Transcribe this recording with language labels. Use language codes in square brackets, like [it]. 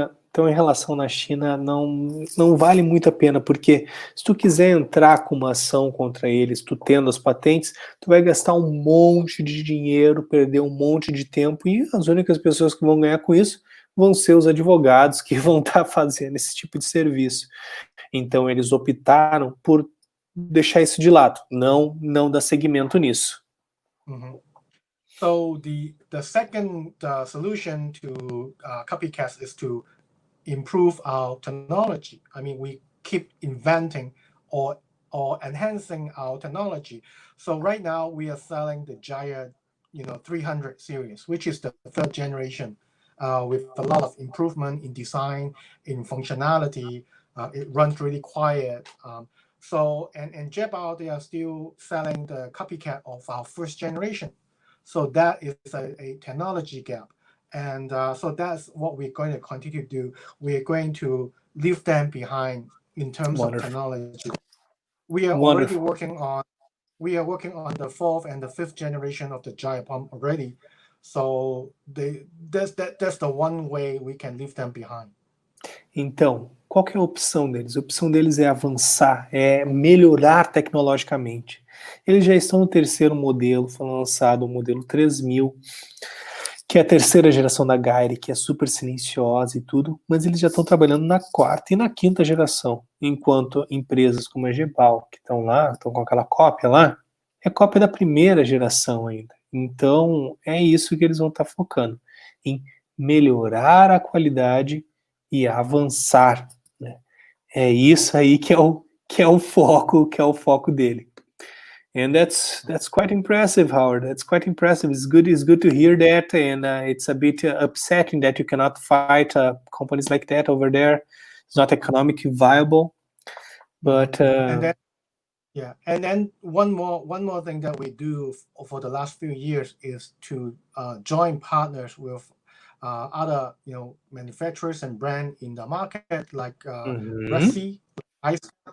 [pt] Então, em relação na China, não vale muito a pena, porque se tu quiser entrar com uma ação contra eles, tu tendo as patentes, tu vai gastar um monte de dinheiro, perder um monte de tempo, e as únicas pessoas que vão ganhar com isso vão ser os advogados que vão estar fazendo esse tipo de serviço. Então, eles optaram por deixar isso de lado, não dar seguimento nisso. Mm-hmm. [en] So the second solution to copycats is to improve our technology. I mean, we keep inventing or enhancing our technology. So right now we are selling the Gyre, 300 series, which is the third generation, with a lot of improvement in design, in functionality. It runs really quiet. And Jetbao, they are still selling the copycat of our first generation. So that is a technology gap. And so that's what we're going to continue to do. We're going to leave them behind in terms of technology. We are already working on the fourth and the fifth generation of the Gyre pump already. So that's the one way we can leave them behind. [pt] Então, qual que é a opção deles? A opção deles é avançar, é melhorar tecnologicamente. Eles já estão no terceiro modelo, foi lançado o modelo 3000, que é a terceira geração da Gyre, que é super silenciosa e tudo, mas eles já estão trabalhando na quarta e na quinta geração, enquanto empresas como a Gebal, que estão lá, estão com aquela cópia lá, é cópia da primeira geração ainda. Então, é isso que eles vão estar focando, em melhorar a qualidade e avançar, né? É isso aí que é o foco dele. [en] And that's quite impressive, Howard. That's quite impressive. It's good to hear that, and it's a bit upsetting that you cannot fight companies like that over there. It's not economically viable, but and then one more thing that we do for the last few years is to join partners with other manufacturers and brands in the market, like Resi, Ice.